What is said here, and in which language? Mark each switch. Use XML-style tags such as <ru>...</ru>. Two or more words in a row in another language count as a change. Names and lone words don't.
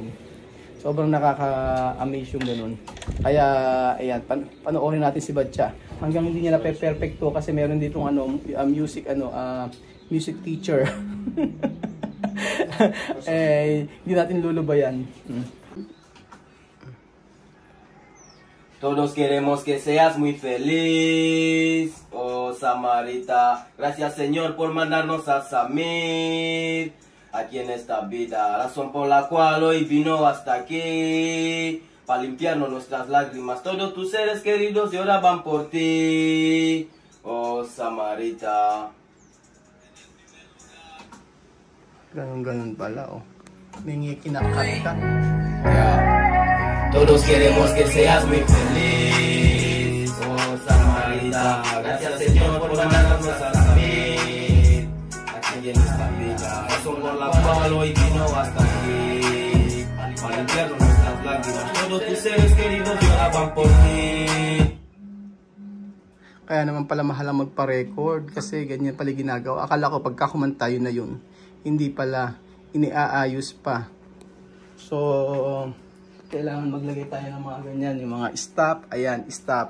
<tl>Sobrang nakaka-amaze yung ganun. Kaya ayan, panoorin natin si Batcha. Hanggang hindi niya na perfecto kasi meron ditong music teacher. Hindi natin lulubayan.</tl> <es>Todos queremos que seas muy feliz, oh Samarita. Gracias Señor por mandarnos a Samir aquí en esta vida. Razón por la cual hoy vino hasta aquí, para limpiarnos nuestras lágrimas. Todos tus seres queridos lloraban por ti, oh Samarita.</es> <tl>Ganun pala, oh. May kinakanta.</tl> <es>Todos queremos que seas muy feliz, oh Samarita. Gracias Señor por mandarnos a Samir aquí en esta vida. Razón por la cual hoy vino hasta aquí, para limpiarnos nuestras lágrimas. Todos tus seres queridos lloraban por ti.</es> <tl>Kaya naman pala mahal ang magpa-record kasi ganyan pala ginagawa. Akala ko pagka kumanta yun na yun. Hindi pala, iniaayos pa. So kailangan maglagay tayo ng mga ganyan, yung mga stop, ayan, stop.</tl>